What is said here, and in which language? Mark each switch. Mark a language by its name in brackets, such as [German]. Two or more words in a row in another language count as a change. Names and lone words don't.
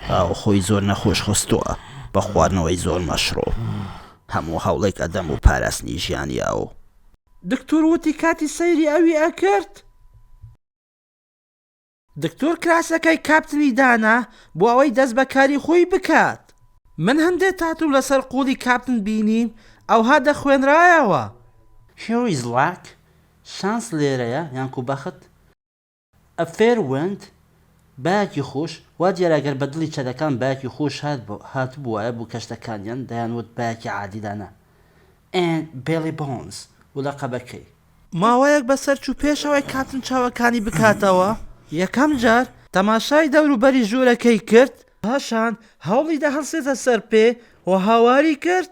[Central Kurdish] ئاو خۆی زۆر نەخۆش خستووە بە خواردنەوەی زۆر مەشڕۆ هەموو هەوڵێک ئەدەم و پاراستنی ژیانیاو دکتۆر وتی کاتی سەیری ئەوی ئەکرد دکتۆر کراسەکەی کاپتنی دانا بۆ ئەوەی دەست بەکاری خۆی بکات من هەندێک تاتوو لەسەر قوڵی کاپتن بینیم ئەوها دەخوێنرایەوە [English] Here is luck. [Central Kurdish] شانس لێرەیە یانکو بەخت [English] a fair wind [Central Kurdish] باەکی خۆش وا دیارەگەر بە دڵی چەدەکان باەکی خۆش هات بووایە بوو کەشتەکانیان دەیانوت باەکی عادیدانە ئەن بێلی بۆنز و لە قەبەکەی ماوەیەک بەسەر چوو پێشەوەی کاپتن چاوەکانی بکاتەوە یەکەم جار تەماشای دەوروبەری ژوورەکەی کرد پاشان هەوڵی دە هەڵسێتە سەر پێ و هاواری کرد